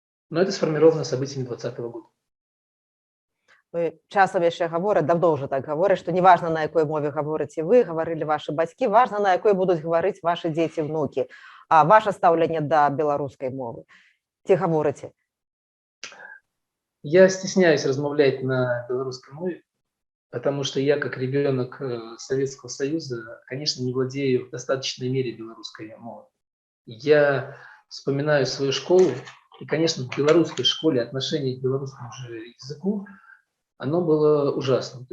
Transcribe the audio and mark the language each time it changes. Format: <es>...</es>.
<ru>Но это сформировано событиями 2020 года.</ru> <be>Часам яшчэ гавораць, давно ўжо так гавораць, што неважна, на якой мове гаворыце вы, гаварылі вашы бацькі, важна, на якой будуць гаварыць вашы дзеці, внукі. А ваше стаўленне да беларускай мовы? Ці гаворыце?</be> <ru>Я стесняюсь размовлять на белорусской мове, потому что я, как ребенок Советского Союза, конечно, не владею в достаточной мере белорусской мовой. Я вспоминаю свою школу, и, конечно, в белорусской школе отношение к белорусскому же языку, оно было ужасным.</ru>